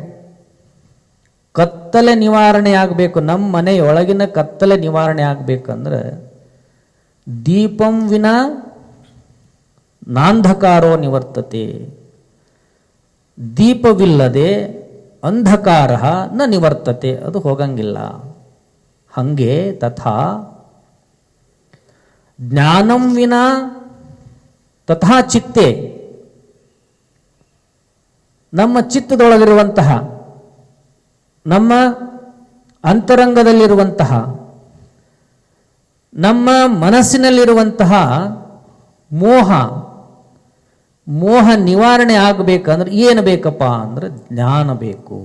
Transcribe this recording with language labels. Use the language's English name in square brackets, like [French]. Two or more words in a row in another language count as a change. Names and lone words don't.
[Kannada] ಕತ್ತಲೆ ನಿವಾರಣೆ ಆಗಬೇಕು, ನಮ್ಮ ಮನೆಯೊಳಗಿನ ಕತ್ತಲೆ ನಿವಾರಣೆ ಆಗಬೇಕಂದ್ರೆ [Sanskrit] ದೀಪಂ ವಿನಾ ನಾಂಧಕಾರೋ ನಿವರ್ತತೆ, [Kannada] ದೀಪವಿಲ್ಲದೆ [Sanskrit] ಅಂಧಕಾರ ನ ನಿವರ್ತತೆ, [Kannada] ಅದು ಹೋಗಂಗಿಲ್ಲ. ಹಂಗೆ [Sanskrit] ತಥಾ ಜ್ಞಾನಂ ವಿನಾ ತಥಾ ಚಿತ್ತೆ, [Kannada] ನಮ್ಮ ಚಿತ್ತದೊಳಗಿರುವಂತಹ, ನಮ್ಮ ಅಂತರಂಗದಲ್ಲಿರುವಂತಹ, ನಮ್ಮ ಮನಸ್ಸಿನಲ್ಲಿರುವಂತಹ ಮೋಹ ನಿವಾರಣೆ ಆಗಬೇಕಂದ್ರೆ ಏನು ಬೇಕಪ್ಪ ಅಂದ್ರೆ ಜ್ಞಾನ ಬೇಕು.